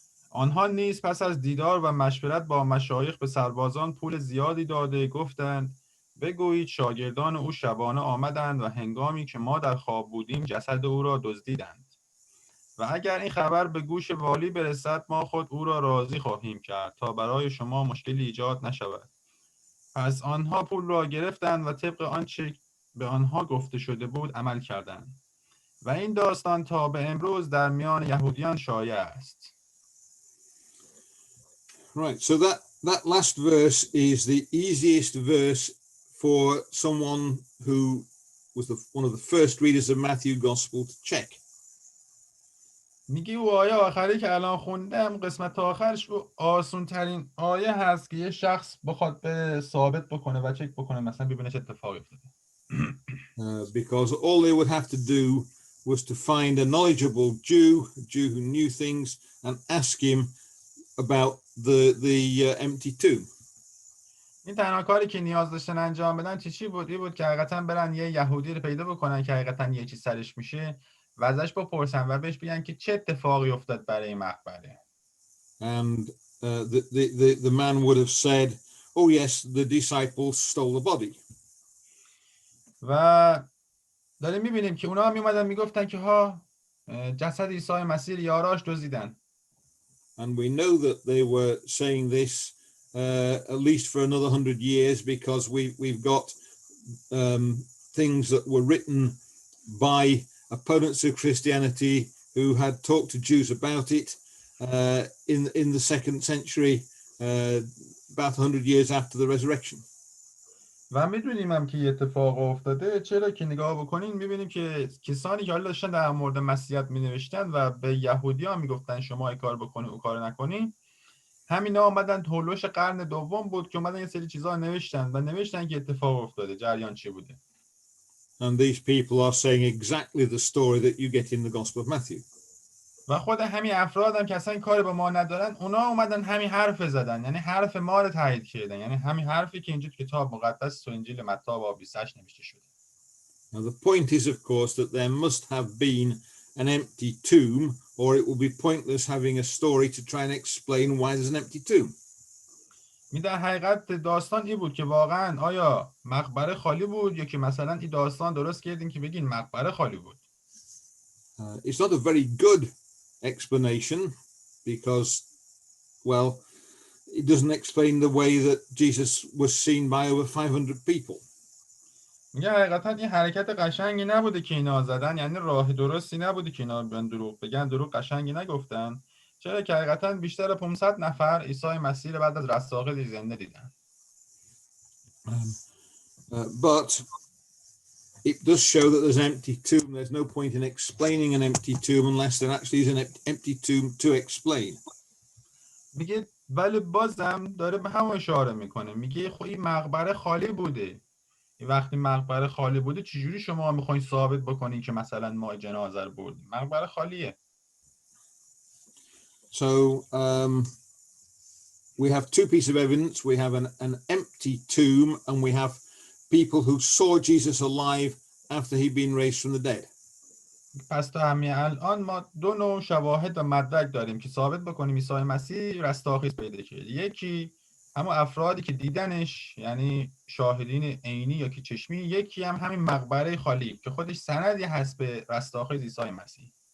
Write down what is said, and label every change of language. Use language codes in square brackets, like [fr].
[fa] آنها نیز پس از دیدار و مشورت با مشایخ به سربازان پول زیادی داده گفتند بگویید شاگردان او شبانه آمدند و هنگامی که ما در خواب بودیم جسد او را دزدیدند و اگر این خبر به گوش والی برسد ما خود او را راضی خواهیم کرد تا برای شما مشکلی ایجاد نشود. پس آنها پول را گرفتند و طبق آنچه به آنها گفته شده بود عمل کردند و این داستان تا به امروز در میان یهودیان شایع است. [en] Right, so that last verse is the easiest verse for someone who was one of the first readers of Matthew Gospel to check. [fa] میگه او آیه آخری که الان خوندم قسمت آخرش او آسون ترین آیه هست که یه شخص بخواد به ثابت بکنه و چک بکنه مثلا ببینه چه اتفاقی افتاده. [en] Because all they would have to do was to find a knowledgeable Jew, a Jew who knew things, and ask him about the empty tomb. [fa] این تنها کاری که نیاز داشتن انجام بدن چی بود؟ این بود که حقیقتا برن یه یهودی رو پیدا بکنن که حقیقتا یه چیز سرش میشه و ازش بپرسن و بهش بگن که چه اتفاقی افتاد برای این مقبره. [en] And the man would have said, oh yes, the disciples stole the body. [fa] و داریم میبینیم که اونا هم میومدن میگفتن که جسد عیسی مسیح یاراش دزدیدن. [en] And we know that they were saying this at least for another 100 years because we've got things that were written by opponents of Christianity who had talked to Jews about it in the 2nd century, about 100 years after the resurrection. [fa] و میدونیم هم که یه اتفاق افتاده. چرا که نگاه بکنین میبینیم که کسانی که حالا داشتن در مورد مسیحیت مینوشتن و به یهودی ها میگفتن شما این کار بکنی او کار نکنی، همینا آمدن هولوش قرن دوم بود که اومدن یه سری چیزا نوشتن و نوشتن که اتفاق افتاده، جریان چی بوده. [en] And these people are saying exactly the story that you get in the Gospel of Matthew. [fa] و خود همین افراد هم که اصلا این کاری با ما ندارن، اونا اومدن همین حرف زدن، یعنی حرف ما رو تایید کردن، یعنی همین حرفی که اینجا کتاب مقدس تو انجیل متی باب 28 نوشته شده. [en] Now the point is, of course, that there must have been an empty tomb, or it will be pointless having a story to try and explain why there's an empty tomb. [fa] در حقیقت داستان این بود که واقعا آیا مقبره خالی بود یا که مثلا این داستان درست کردین که بگین مقبره خالی بود. [en] It's not a very good explanation because, well, it doesn't explain the way that Jesus was seen by over 500 people. [fa] میگه حقیقتا این حرکت قشنگی نبوده که اینا زدن، یعنی راه درستی نبوده که اینا بیان دروغ بگن، دروغ قشنگی نگفتن. چرا که حقیقتا بیشتر 500 نفر عیسی مسیح رو بعد از رستاخیز زنده دیدن. [en] But it does show that there's an empty tomb. There's no point in explaining an empty tomb unless there actually is an empty tomb to explain. [fa] میگه ولی بازم داره به همون اشاره میکنه، میگه خب این مقبره خالی بوده. وقتی مقبره خالی بوده چجوری شما میخواین ثابت بکنین که مثلا ما جنازه رو بردیم؟ مقبره خالیه. [en] So we have two pieces of evidence. We have an empty tomb and we have people who saw Jesus alive after he'd been raised from the dead. [fa] پس تا همین الان ما دو نوع شواهد و مدرک داریم که ثابت بکنیم عیسی مسیح رستاخیز پیدا کرد. یکی همون افرادی که دیدنش، یعنی شاهدین عینی یا که چشمی، یکی هم همین مقبره خالی که خودش سندی هست به رستاخیز عیسی مسیح.